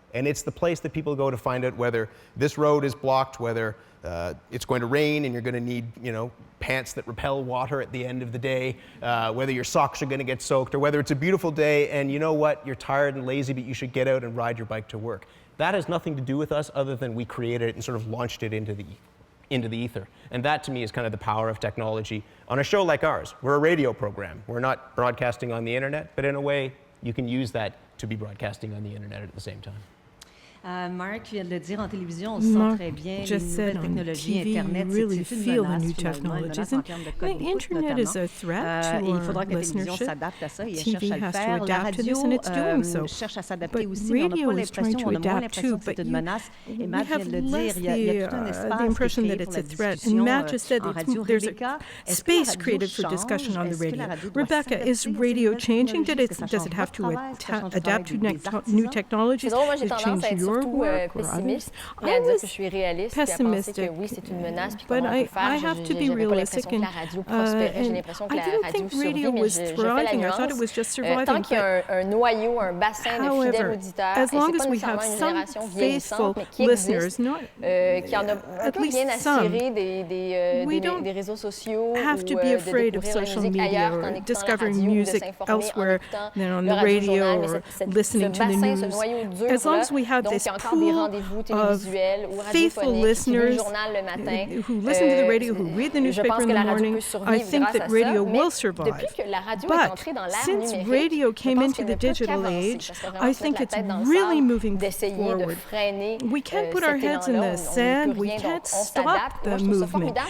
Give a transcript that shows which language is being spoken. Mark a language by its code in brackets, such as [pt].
[en] And it's the place that people go to find out whether this road is blocked, whether it's going to rain and you're going to need, pants that repel water at the end of the day, whether your socks are going to get soaked, or whether it's a beautiful day and you know what, you're tired and lazy, but you should get out and ride your bike to work. That has nothing to do with us other than we created it and sort of launched it into the ether. And that, to me, is kind of the power of technology on a show like ours. We're a radio program. We're not broadcasting on the internet, but in a way, you can use that to be broadcasting on the internet at the same time. [fr] Mark vient de le dire en télévision, on sent très bien les nouvelles technologies, Internet, c'est une menace finalement, une menace en termes de code d'écoute notamment. Et il faudra que la télévision s'adapte à ça et elle cherche à le faire. La radio cherche à s'adapter aussi, mais on n'a pas l'impression, on a moins l'impression que c'est une menace. Et Matt vient de le dire, il y a tout un espace qui est créé pour la discussion en radio. Rebecca, est-ce que la radio change? Est-ce que la radio doit s'adapter aux nouvelles technologies? [en] Does it have to adapt to new technologies? [fr] Surtout pessimiste, mais à dire que je suis réaliste et à penser que oui, c'est une menace, puis comment on peut faire. J'avais pas l'impression que la radio prospérait, j'ai l'impression que la radio survit, mais je fais la nuance. Tant qu'il y a un noyau, un bassin de fidèles auditeurs, et c'est pas nécessairement une génération vieillissante, mais qui existe, qui en a un peu rien à cirer des réseaux sociaux ou de découvrir la musique ailleurs en écoutant la radio ou de s'informer en écoutant le radio-journal, mais ce bassin, ce noyau dur-là, donc il y a encore des rendez-vous télévisuels ou radiophoniques qui lisent le journal le matin. [en] Who listen to the radio, who read the newspaper in the morning. I think that radio will survive. But since radio came into the digital age, I think it's really moving forward. We can't put our heads in the sand. We can't stop the movement.